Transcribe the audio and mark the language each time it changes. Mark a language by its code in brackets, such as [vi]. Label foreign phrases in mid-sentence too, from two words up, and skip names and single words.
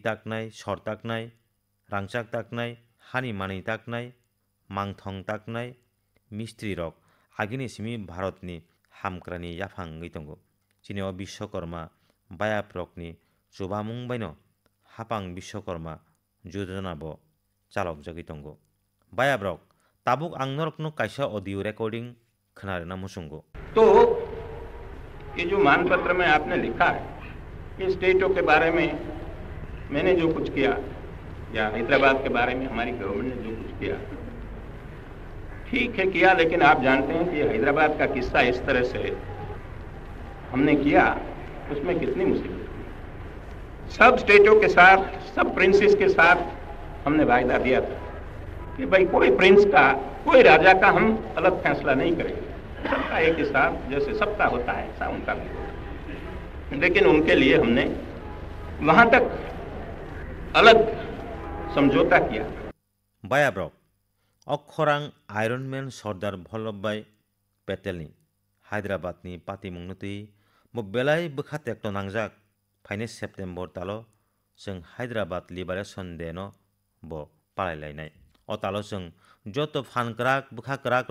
[trp] taknai sor taknai rangchak taknai hani manui taknai mangthong taknai mistri rok agini simi Bharatni hamkrani yaphang wngui tongo chini o Bishwakarma bayab rokni chubamung baino hapang Bishwakarma jojona bo chalokjagui tongo bayab rok tabuk ang norokno kaisa audio recording khnarena musungo [hi] तो ये जो मानपत्र में आपने लिखा है ये स्टेटों के बारे में मैंने जो कुछ किया या हैदराबाद के बारे में हमारी गवर्नमेंट ने जो कुछ किया ठीक है किया लेकिन आप जानते हैं कि हैदराबाद का किस्सा इस तरह से हमने किया उसमें कितनी मुसीबत हुई सब स्टेटों के साथ सब प्रिंसेस के साथ हमने वायदा दिया था कि भाई कोई प्रिंस का कोई राजा का हम अलग फैसला नहीं करेंगे सबका एक हिसाब जैसे सबका होता है ऐसा उनका भी होता है लेकिन उनके लिए हमने वहां तक अलग समझौता किया [trp] bayab rok okkhorang Iron Man Sardar Vallabhbhai Patelni Hyderabadni patimung nutui bo belai bwkha tekto nangjak phaine September talo जों Hyderabad Liberation Day no bo palailainai o talo जों joto phankrak bwkhakrak